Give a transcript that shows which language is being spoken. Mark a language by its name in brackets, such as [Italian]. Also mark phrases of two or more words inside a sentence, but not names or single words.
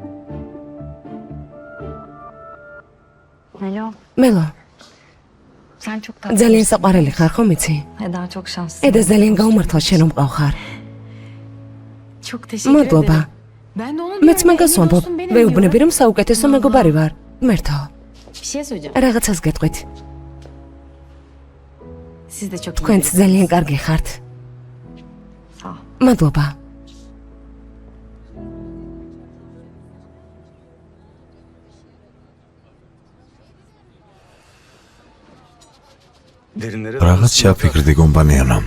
[Georgian] მელო, ძალიან საყვარელი ხარ, ხო მიცი? [Turkish] Eda çok şanslı. [Georgian] ედას ძალიან გაუმართლა შენ რომ მყავხარ. [Turkish] Çok teşekkür [Georgian] მადლობა. [Turkish] Ben de onun [Georgian] მეც მაგას ვამბობ, ვეუბნები რომ საუკეთესო მეგობარი ვარ. მერთო, [Turkish] Bir şey söyleyeceğim. [Georgian] რაღაცას გეტყვით. [Turkish] Siz de çok [Georgian] თქვენც ძალიან კარგი ხართ. [Turkish] Sağ ol. [Georgian] მადლობა. რაღაც ჩაფიქრდი კომპანიონამ.